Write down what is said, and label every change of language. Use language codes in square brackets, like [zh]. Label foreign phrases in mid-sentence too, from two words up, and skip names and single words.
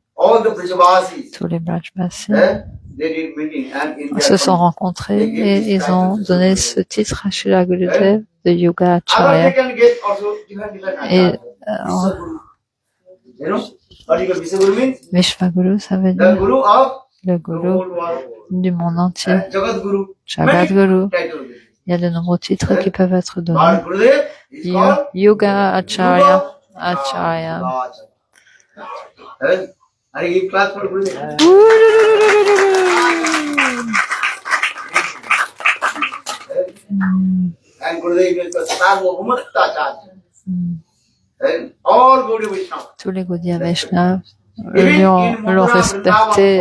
[fr] Tous les Brajvasis se sont rencontrés et ils ont donné ce titre à Srila Gurudev de Yoga Acharya. Et Vishvaguru, ça veut dire le Guru du monde entier. Jagadguru. Il y a de nombreux titres qui peuvent être donnés. Yoga Acharya. Acharya. Tous les Gaudiya Vaishnavas l'ont respecté.